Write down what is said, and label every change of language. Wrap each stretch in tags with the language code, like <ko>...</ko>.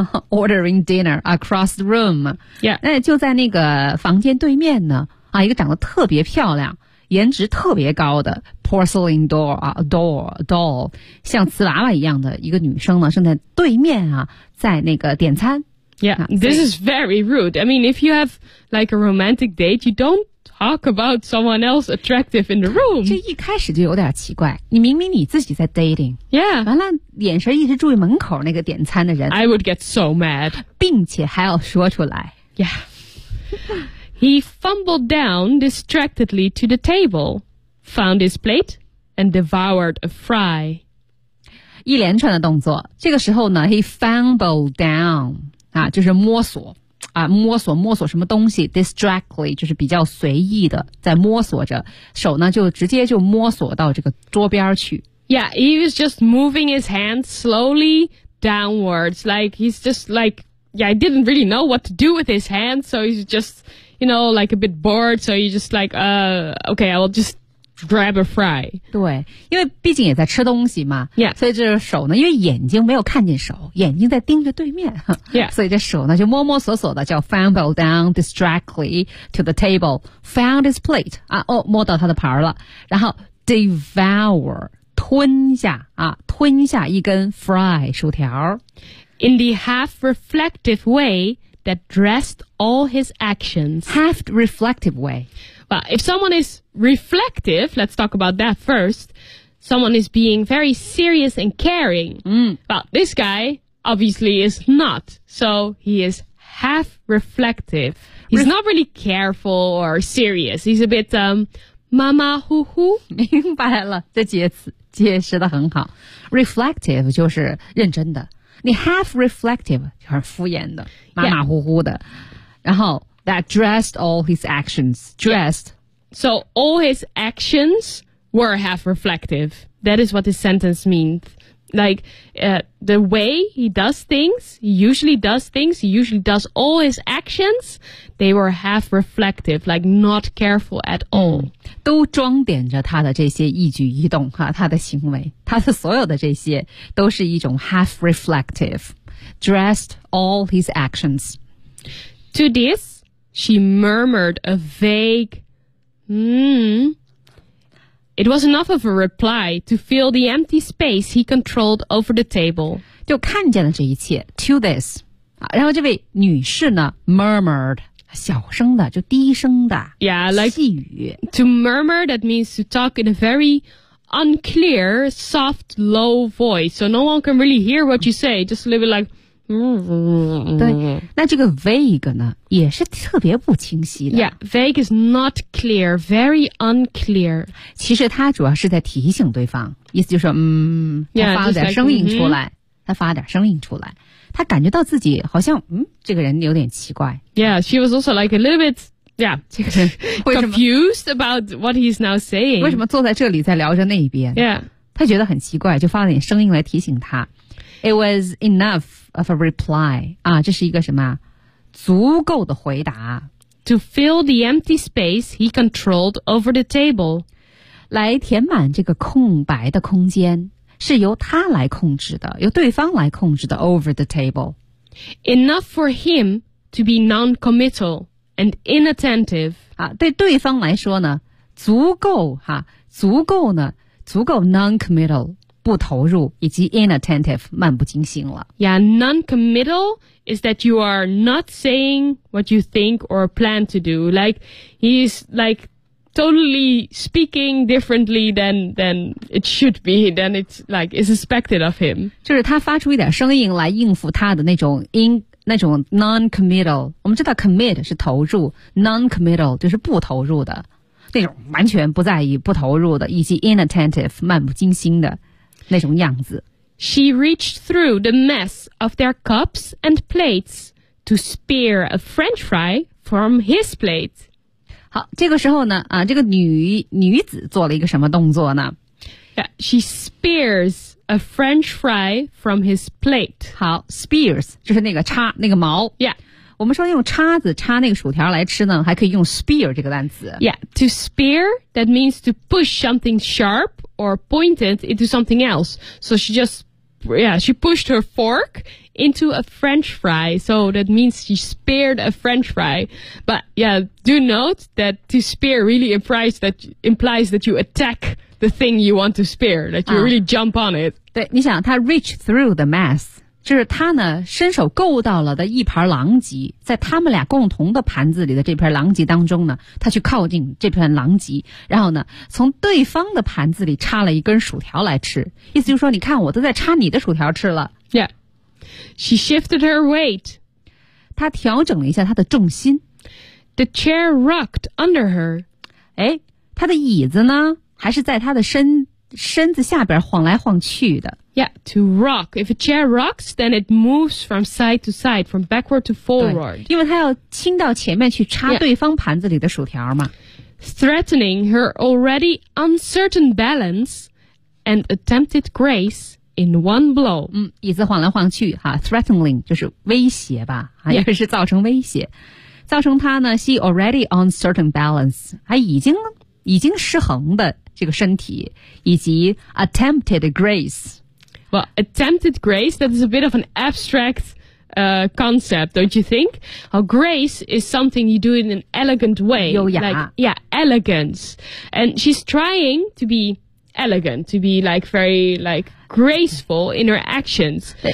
<en>Ordering dinner across the room. Yeah.</en> <zh>那就在那个房间对面呢，啊，一个长得特别漂亮，颜值特别高的 porcelain doll, 啊 doll, 像瓷娃娃一样的一个女生呢，正在对面啊，在那个点餐。</zh> <en>Yeah, this is very rude. I mean, if you have like a romantic date, you don't talk about someone else attractive in the room.</en> <zh>这一开始就有点奇怪，你明明你自己在 dating,</zh> <en>yeah,</en> <zh>完了眼神一直注意门口那个点餐的人。</zh> <en>I would get so mad.</en> <zh>并且还要说出来。</zh> <en>Yeah. He fumbled down distractedly to the table, found his plate, and devoured a fry.</en> <zh>一连串的动作，这个时候呢 ,</zh> <en>he fumbled down,</en> <zh>啊就是摸索啊摸索摸索什么东西 ,distractly, 就是比较随意的在摸索着，手呢就直接就摸索到这个桌边去。</zh> <en>Yeah, he was just moving his hand slowly downwards, like he's just like, yeah, he didn't really know what to do with his hand, so he's justYou know, like a bit bored, so you just like, okay, I'll just grab a fry.</en> <zh>对，因为毕竟也在吃东西嘛。</zh> <en>Yeah.</en> <zh>所以这手呢，因为眼睛没有看见手，眼睛在盯着对面。</zh> <en>Yeah.</en> <zh>所以这手呢，就摸摸索索的叫</zh> <en>fumble down distractly to the table, found his plate,</en> <zh>啊，哦，摸到他的盘了。然后 devour, 吞下，啊，吞下一根 fry, 薯条。</zh> <en>In the half-reflective way,that dressed all his actions. Half reflective way. Well, if someone is reflective, let's talk about that first. Someone is being very serious and caring. Well, this guy obviously is not. So he is half reflective. He's not really careful or serious. He's a bit,</en> <zh>马马虎虎。明白了，这解释得很好。 Reflective 就是认真的。你</zh> <en>half reflective</en> <zh>就是敷衍的马马虎虎的、</zh> <en>yeah.</en> <zh>然后</zh> <en>that dressed all his actions dressed、yeah. so all his actions were half reflective that is what this sentence means like、the way he does things he usually does all his actions they were half reflective like not careful at all、</en> <zh>都装点着他的这些一举一动哈，他的行为他的所有的这些都是一种</zh> <en>half reflective dressed all his actions to this she murmured a vague It was enough of a reply to fill the empty space he controlled over the table.</en> <zh>就看见了这一切</zh> <en>to this.</en> <zh>然后这位女士呢 murmured, 小声的就低声的</zh> <en>yeah, like,</en> <zh>细语</zh> <en>To murmur, that means to talk in a very unclear, soft, low voice. So no one can really hear what you say, just a little bit like,</en> <zh>对那这个 vague 呢也是特别不清晰的</zh> <en>Yeah, vague is not clear, very unclear</en> <zh>其实他主要是在提醒对方意思就是他发点声音出来</zh> <en>yeah,、like,</en> <zh>他发点声音出来他感觉到自己好像这个人有点奇怪</zh> <en>Yeah, she was also like a little bit Yeah, confused about what he's now saying.</en> <zh>为什么坐在这里在聊着那一边</zh> <en>Yeah.</en> <zh>他觉得很奇怪就发了点声音来提醒他。</zh> <en>It was enough of a reply.</en> <zh>啊这是一个什么足够的回答。</zh> <en>To fill the empty space he controlled over the table.</en> <zh>来填满这个空白的空间是由他来控制的由对方来控制的</zh> <en>over the table. Enough for him to be non-committal. And inattentive.</en> <zh>啊对对方来说呢足够哈、啊、足够呢足够 non-committal, 不投入以及 inattentive, 漫不经心了。</zh> <en>Yeah, non-committal is that you are not saying what you think or plan to do. Like, he's like totally speaking differently than it should be, than it's like, is expected of him.</en> <zh>就是他发出一点声音来应付他的那种音那种 non-committal, 我们知道 commit 是投入 ,non-committal 就是不投入的那种完全不在意不投入的以及 inattentive, 漫不经心的那种样子。</zh> <en>She reached through the mess of their cups and plates to spear a french fry from his plate.</en> <zh>好这个时候呢啊这个女子做了一个什么动作呢</zh> <en>yeah, She spears,A French fry from his plate.</en> <zh>好 ,spears, 就是那个叉那个矛。</zh> <en>Yeah.</en> <zh>我们说用叉子叉那个薯条来吃呢还可以用 spear 这个单词。</zh> <en>Yeah, to spear, that means to push something sharp or pointed into something else. So she just, yeah, she pushed her fork into a French fry. So that means she speared a French fry. But yeah, do note that to spear really implies that you attack. The thing you want to spear, that you really jump on it.</en> <zh>对，你想他</zh> <en>reach through the mess,</en> <zh>就是他呢伸手够到了的一盘狼藉，在他们俩共同的盘子里的这盘狼藉当中呢，他去靠近这盘狼藉，然后呢从对方的盘子里插了一根薯条来吃。意思就是说，你看我都在插你的薯条吃了。</zh> <en>Yeah, she shifted her weight.</en> <zh>他调整了一下他的重心。</zh> <en>The chair rocked under her.</en> <zh>哎，他的椅子呢？还是在他的身子下边晃来晃去的。</zh> <en>Yeah, to rock. If a chair rocks, then it moves from side to side, from backward to forward.</en> <zh>因为他要倾到前面去插对方盘子里的薯条嘛。</zh> <en>Yeah. Threatening her already uncertain balance and attempted grace in one blow.</en> <zh>嗯，椅子晃来晃去哈 ,threatening 就是威胁吧，啊，也是造成威胁。造成他呢 ,</zh> <en>she already uncertain balance,</en> <zh>还已经失衡的这个身体以及</zh> <en>attempted grace. Well, attempted grace, that is a bit of an abstract, concept, don't you think? Well, grace is something you do in an elegant way.</en> <zh>优雅。</zh> <en>Like, yeah, elegance. And she's trying to be elegant, to be like very like graceful in her actions.</en>